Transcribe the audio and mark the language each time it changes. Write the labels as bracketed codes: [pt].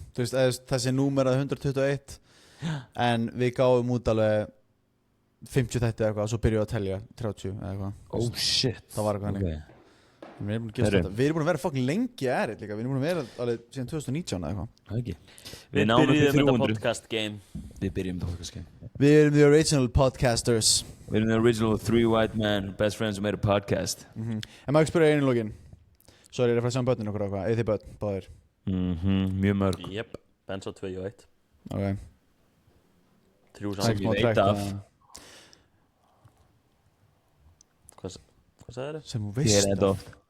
[is] Þú veist, þessi númerað 121 en við gáum út alveg 50 þætti eða eitthvað og svo byrjuðum við að telja 30 eða eitthvað. [en] Oh shit. [is] Það var eitthvað [en] okay. [is] Við erum búin að vera fucking lengi erið líka. Við erum búin að vera alveg síðan 2019 eða eitthvað. Það ekki. Við byrjuðum þetta podcast game. Við byrjum þetta podcast game. Við erum [en] the original podcasters. [is] Við erum [en] the original three white men, best friends who made a podcast. [is] En maður ekki spyrja einu lógin. Sorry, ég er að fara að sjá börnin okkur eitthvað. Eða þið börn, báðir. Mjög mörg. Jep, Benz á 2 og 1. Ok. 3 sem ég veit af. Hvað sagði þér? Sem þú veist af.